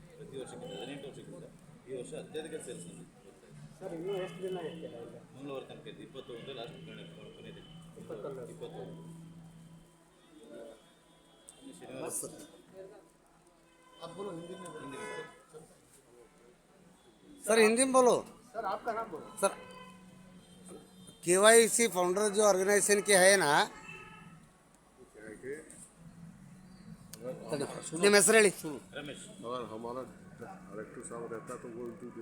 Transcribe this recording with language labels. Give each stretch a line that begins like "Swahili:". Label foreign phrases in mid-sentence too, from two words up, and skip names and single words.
Kannada: ಪ್ರತಿ ವರ್ಷಕ್ಕಿಂತ 18 ವರ್ಷಕ್ಕಿಂತ ಈ ವರ್ಷ ಅತ್ಯಧಿಕ ಸೇಲ್ಸ್ ನಮಗೆ ಬರ್ತಾ ಇದೆ. ಸರ್ ಇನ್ನೂ ಎಷ್ಟು ದಿನ ಇರ್ತೀರ ಈಗ? ಮಂಗಳವಾರ ತನಕ ಇದೆ. 21 ಲಾಸ್ಟ್ ಕೊನೆ ದಿನ. 21 ಶನಿವಾರ ಹಿಂದಿನ
Hindi: सर हिंदी में बोलो। सर आपका नाम बोलो। सर KYC फाउंडर जो ऑर्गेनाइजेशन के है ना,
Kannada: ನಿಮ್ಮ ಹೆಸರು ಹೇಳಿ? ರಮೇಶ್.
Hindi: अगर हमारा डायरेक्टर साहब रहता तो वो